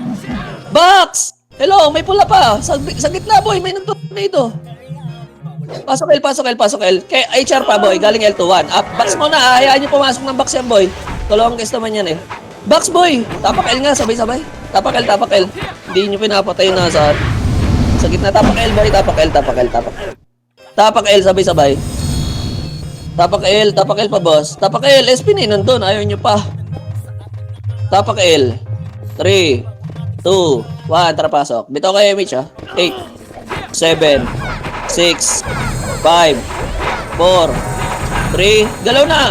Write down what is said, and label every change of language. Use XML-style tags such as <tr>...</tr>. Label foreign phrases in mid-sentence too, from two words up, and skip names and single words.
<tl>Box! Hello, may pula pa. Sa gitna, boy. May nagtutok dito. Pasok L. Kay HR pa, boy. Galing L2-1. Up. Box mo na. Hayaan nyo pumasok ng box yan, boy. Dalawang guest naman yan, eh. Box, boy. Tapak L nga, sabay-sabay. Tapak L. Hindi nyo pinapatay na saan. Sa gitna, tapak L, boy. Tapak L. Tapak L, sabay-sabay. Tapak L pa, boss. Tapak L, SP na nandun. Ayaw nyo pa. Tapak L. 3, 2, 1. Tara, pasok. Bitaw kayo, Mitch, ha. 8, 7, 6, 5, 4, 3. Galaw na.</tl>